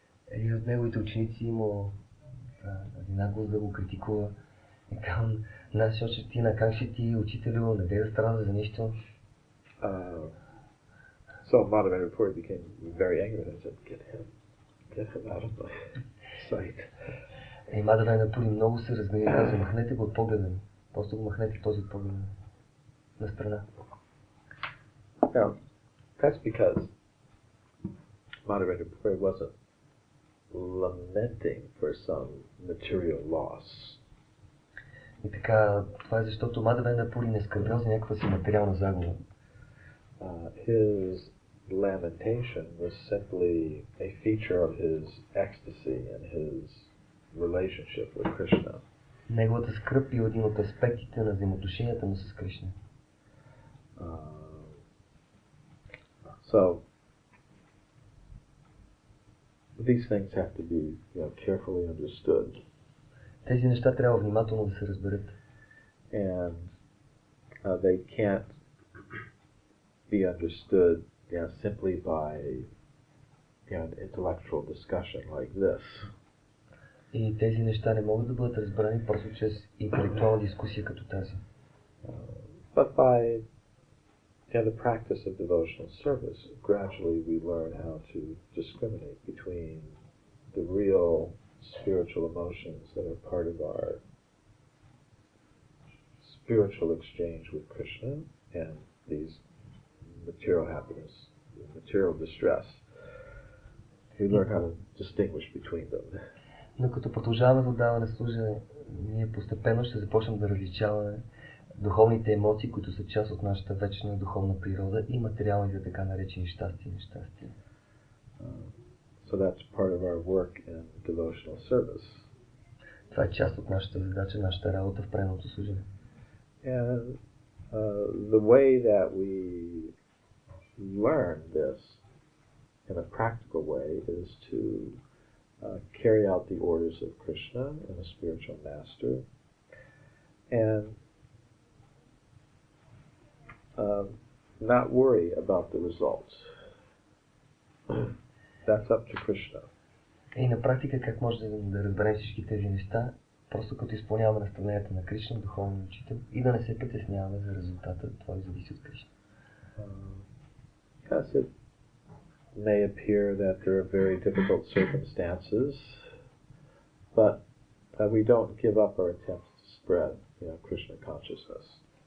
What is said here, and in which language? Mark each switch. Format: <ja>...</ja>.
<bg>Един от неговите ученици имал наглост да го критикува. И казвам, насочи на как ще ти, учителю, не да страда за нещо.</bg> <en>So Madhavendra Puri became very angry and said, get him out of my sight.</en> <bg>И Мадавендра Пури много се разгневи и казва, махнете го от погледа ми. Просто го махнете този от погледа ми. На страна.</bg> <en>Now, that's because Madhavendra Puri wasn't lamenting for some material loss.</en> <bg>И така, това е защото Мадавендра Пури не скърбял за някаква си материална загуба.</bg> <en>His lamentation was simply a feature of his ecstasy and his relationship with Krishna.</en> <bg>Неговата скръб е един от аспектите на взаимоотношенията му с Кришна.</bg> <en>So these things have to be, carefully understood.</en> <bg>Тези неща трябва внимателно да се разберат.</bg> <en>And they can't be understood, simply by an intellectual discussion like this.</en> <bg>И тези неща не могат да бъдат разбрани просто чрез интелектуална дискусия като тази.</bg> <en>But by the practice of devotional service, gradually we learn how to discriminate between the real spiritual emotions that are part of our spiritual exchange with Krishna and these material happiness, material distress. We learn how to distinguish between them.</en> <bg>Но като продължаваме да отдаваме служене, ние постепенно ще започнем да различаваме духовните емоции, които са част от нашата вечна духовна природа и материалните така наречени щастие и нещастие.</bg> <en>So that's part of our work in devotional service.</en> <bg>Това е част от нашата задача, нашата работа в преданото служене.</bg> <en>And the way that we learn this in a practical way is to carry out the orders of Krishna and a spiritual master, and not worry about the results. That's up to Krishna.</en> <bg>И на практика как може да разберем всички тези неща, просто като изпълняваме наставленията на Кришна, духовния учител, и да не се притесняваме за резултата, това зависи от Кришна.</bg> <en>Yes, it may appear that there are very difficult circumstances, but we don't give up our attempts to spread, Krishna consciousness.</en>